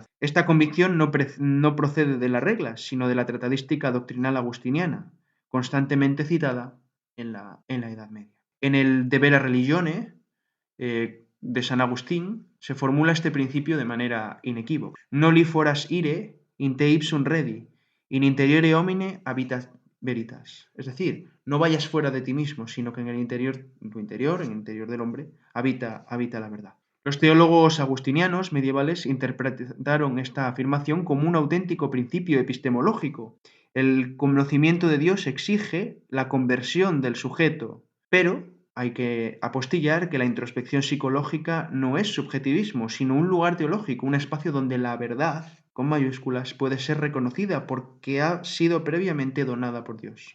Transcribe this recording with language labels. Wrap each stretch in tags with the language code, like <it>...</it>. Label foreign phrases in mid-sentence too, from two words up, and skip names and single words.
<es>Esta convicción no procede de las reglas, sino de la tratadística doctrinal agustiniana, constantemente citada en la Edad Media. En el De Vera Religione de San Agustín se formula este principio de manera inequívoca.</es> <la>Noli foras ire, in te ipsum redi, in interiore homine habitat veritas.</la> <es>Es decir, no vayas fuera de ti mismo, sino que en el interior del hombre, habita la verdad. Los teólogos agustinianos medievales interpretaron esta afirmación como un auténtico principio epistemológico. El conocimiento de Dios exige la conversión del sujeto, pero hay que apostillar que la introspección psicológica no es subjetivismo, sino un lugar teológico, un espacio donde la verdad, con mayúsculas, puede ser reconocida porque ha sido previamente donada por Dios.</es>